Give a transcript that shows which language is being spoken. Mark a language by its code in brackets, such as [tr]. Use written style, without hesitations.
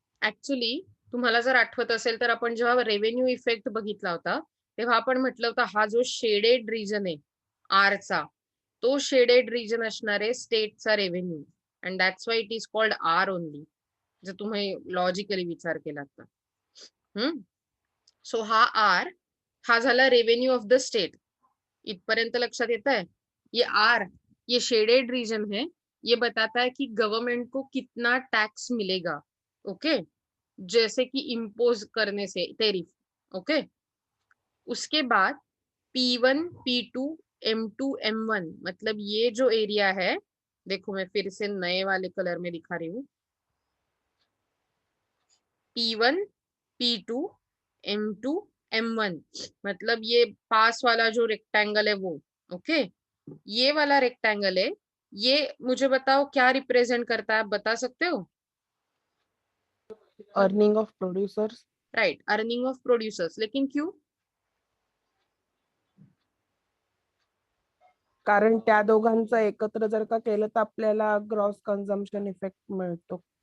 [mr] Actually तुम्हाला जर आठवत असेल तर आपण जेव्हा रेव्हेन्यू इफेक्ट बघितला होता तेव्हा आपण म्हटलं होतं हा जो शेडेड रिजन आहे आरचा, तो शेडेड रिजन असणार आहे स्टेटचा revenue, [en] and that's why it is called are only, [mr] जर तुम्ही लॉजिकली विचार केला तर. सो हा आर हा झाला रेव्हेन्यू ऑफ द स्टेट. इथपर्यंत लक्षात येत आहे? [hi] ये आर, ये शेडेड रीजन है, ये बताता है कि गवर्नमेंट को कितना टैक्स मिलेगा. ओके, जैसे कि इम्पोज करने से टेरिफ. ओके, उसके बाद P1, P2, M2, M1, मतलब ये जो एरिया है, देखो मैं फिर से नए वाले कलर में दिखा रही हूँ. P1, P2, M2, M1, मतलब ये पास वाला जो रेक्टेंगल है वो. ओके, ये वाला रेक्टेंगल है, ये मुझे बताओ क्या रिप्रेजेंट करता है, आप बता सकते हो? [en] Earning of producers. Right, earning of producers. [hi] लेकिन क्यों? [mr] कारण त्या दोघांचं एकत्र जर का केलं तर आपल्याला ग्रॉस कन्झम्पशन इफेक्ट मिळतो.